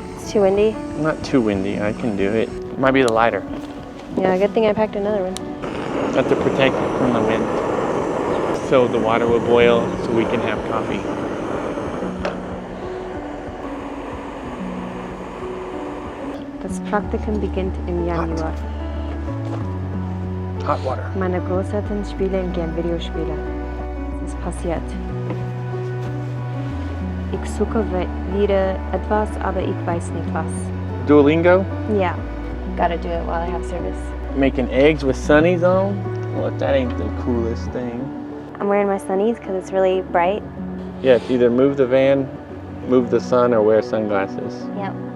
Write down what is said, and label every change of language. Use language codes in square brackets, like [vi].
[en] Too windy? Not too windy, I can do it. Might be the lighter. Yeah, good thing I packed another one. Have to protect it from the wind. So the water will boil so we can have coffee. [de] Das Praktikum beginnt im Januar. [en] Hot water. [de] Meine Großeltern spielen gern Videospiele. Es ist passiert. Ich suche wieder etwas, aber ich weiß nicht was. [en] Duolingo? Yeah, gotta do it while I have service. Making eggs with sunnies on? Well, that ain't the coolest thing. I'm wearing my sunnies because it's really bright. Yeah, it's either move the van, move the sun, or wear sunglasses. Yep.